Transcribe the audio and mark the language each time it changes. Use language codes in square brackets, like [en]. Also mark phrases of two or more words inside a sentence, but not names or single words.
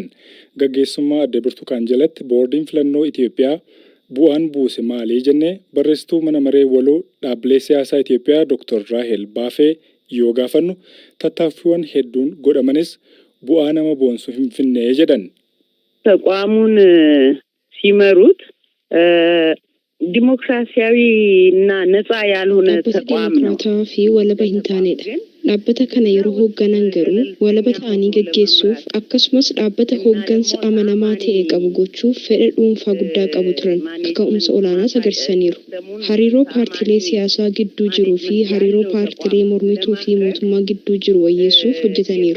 [om] Gaggeessummaa Aadde Birtukaan jalatti boordiin filannoo Itoophiyaa bu'aan buuse maalii jennee barreessituu mana maree waloo dhaabbilee siyaasaa Itoophiyaa Dr. Raahel Baafee yoo gaafannu tattaaffiiwwan hedduun godhamanis bu'aa nama boonsu hin finne jedhan. [am] ተቋሙን ሲመሩት ዲሞክራሲያዊና ነፃ ያልሆነ ተቋም ነው [om] fi walaba hin taanedha. Dhaabbata kana yeroo hoogganan garuu walaba ta'anii gaggeessuuf akkasumas dhaabbata hooggansa amanamaa ta'e qabu gochuuf fedha dhuunfaa guddaa qabu turan kaka'umsa olaanaas agarsiisaniiru. Hariiroo paartilee siyaasaa gidduu jiruu fi hariiroo paartilee mormituu fi mootummaa gidduu jiru wayyeessuuf hojjetaniiru.